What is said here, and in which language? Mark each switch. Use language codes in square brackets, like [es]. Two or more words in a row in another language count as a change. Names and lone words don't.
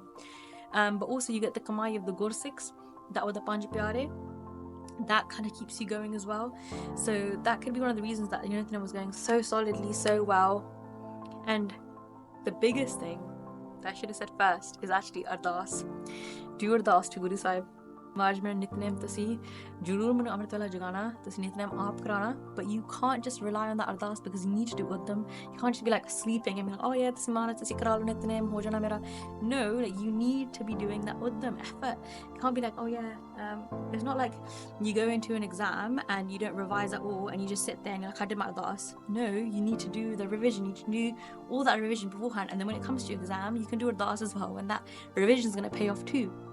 [en] But also you get the kamai of the Gursikhs, that were the Panj Pyare. That kind of keeps you going as well. So that could be one of the reasons that Nitnem was going so solidly, so well. And the biggest thing that I should have said first is actually ardas. Do ardas to Guru Sahib. [pa] ਮਹਾਰਾਜ ਮੈਂ ਨਿਤਨੇਮ ਤੁਸੀਂ ਜ਼ਰੂਰ ਮੈਨੂੰ ਅੰਮ੍ਰਿਤ ਵਾਲਾ ਜਗਾਣਾ, ਤੁਸੀਂ ਨਿਤਨੇਮ ਆਪ ਕਰਾਣਾ, [en] but you can't just rely on that ardas because you need to do it with them. You can't just be like sleeping and be like, oh yeah, [pa] ਤੁਸੀਂ ਮਾਰਾ ਤੁਸੀਂ ਕਰਾ ਲੋ ਨਿਤਨੇਮ ਹੋ ਜਾਣਾ ਮੇਰਾ. [en] No, like you need to be doing that with them. Effort. You can't be like, oh yeah, it's not like you go into an exam and you don't revise at all and you just sit there and you're like, I did my ardas. No, you need to do the revision. You need to do all that revision beforehand, and then when it comes to your exam, you can do ardas as well, and that revision is going to pay off too.